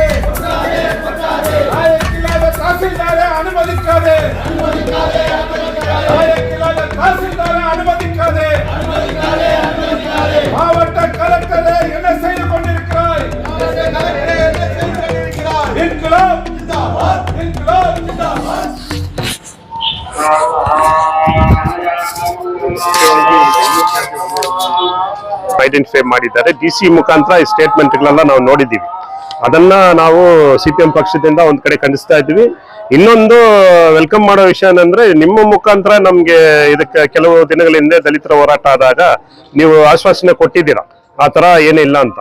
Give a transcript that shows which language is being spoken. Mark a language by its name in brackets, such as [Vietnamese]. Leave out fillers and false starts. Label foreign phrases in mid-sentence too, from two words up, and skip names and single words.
[Tamil] லாயக்கில்லாத தாசில்தாரை அனுமதிக்காதே. லாயக்கில்லாத தாசில்தாரை அனுமதிக்காதே. மாவட்ட கலெக்டரை என்ன செய்து கொண்டிருக்கிறாய்? [Urdu] انقلاب زندہ باد. انقلاب زندہ باد. [Kannada] ಐಡೆಂಟಿಫೈ ಮಾಡಿದ್ದಾರೆ. ಡಿಸಿ ಮುಖಾಂತರ ಈ ಸ್ಟೇಟ್ಮೆಂಟ್ಗಳೆಲ್ಲ ನಾವು ನೋಡಿದ್ದೀವಿ. ಅದನ್ನ ನಾವು ಸಿಪಿಎಂ ಪಕ್ಷದಿಂದ ಒಂದ್ ಕಡೆ ಖಂಡಿಸ್ತಾ ಇದ್ವಿ. ಇನ್ನೊಂದು ವೆಲ್ಕಮ್ ಮಾಡೋ ವಿಷಯ ಏನಂದ್ರೆ, ನಿಮ್ಮ ಮುಖಾಂತರ ನಮ್ಗೆ ಇದಕ್ಕೆ ಕೆಲವು ದಿನಗಳ ಹಿಂದೆ ದಲಿತರ ಹೋರಾಟ ಆದಾಗ ನೀವು ಆಶ್ವಾಸನೆ ಕೊಟ್ಟಿದ್ದೀರಾ ಆ ತರ ಏನಿಲ್ಲ ಅಂತ.